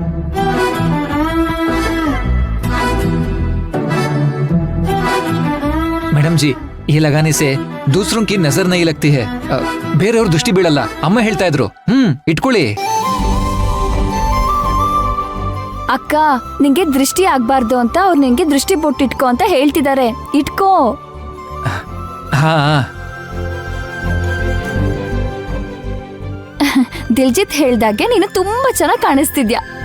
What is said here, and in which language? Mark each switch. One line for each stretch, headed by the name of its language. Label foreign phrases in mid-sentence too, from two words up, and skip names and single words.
Hindi: मैडम जी, ये लगाने से दूसरों की नजर नहीं लगती है,
Kannada: ಬೇರೆಯವ್ರ ದೃಷ್ಟಿ ಬೀಳಲ್ಲ. ಅಮ್ಮ ಹೇಳ್ತಾ ಇದ್ರು. ಇಟ್ಕೊಳ್ಳಿ. ಅಕ್ಕ, ನಿಂಗೆ ದೃಷ್ಟಿ ಆಗ್ಬಾರ್ದು ಅಂತ ಅವ್ರು ನಿಂಗೆ ದೃಷ್ಟಿ ಬೊಟ್ಟಿಟ್ಕೋ ಅಂತ ಹೇಳ್ತಿದ್ದಾರೆ. ಇಟ್ಕೋ. ಹಾ. ದಿಲ್ಜಿತ್ ಹೇಳ್ದಾಗೆ ನೀನು ತುಂಬಾ ಚೆನ್ನಾಗಿ ಕಾಣಿಸ್ತಿದ್ಯಾ.